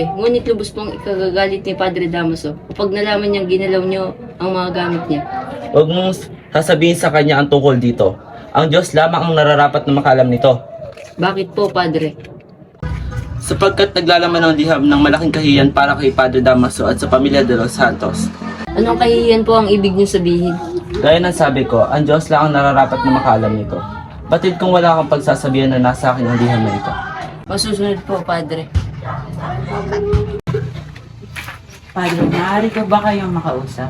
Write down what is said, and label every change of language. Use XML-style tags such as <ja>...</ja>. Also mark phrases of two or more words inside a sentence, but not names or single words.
<tl>Ngunit lubos pong ikagagalit ni Padre Damaso kapag nalaman niyang ginalaw niyo ang mga gamit niya. Huwag mong sasabihin sa kanya ang tungkol dito. Ang Diyos lamang ang nararapat na makaalam nito. Bakit po, Padre? Sapagkat naglalaman ng liham ng malaking kahiyan para kay Padre Damaso at sa pamilya de los Santos. Anong kahihiyan po ang ibig niyo sabihin? Gaya ng sabi ko, ang Diyos lang ang nararapat na makaalam nito. Batid kung wala kang pagsasabihan na nasa akin ang liham na ito. Masusunod po, Padre. Padre, maaari ko ba kayong makausap?</tl>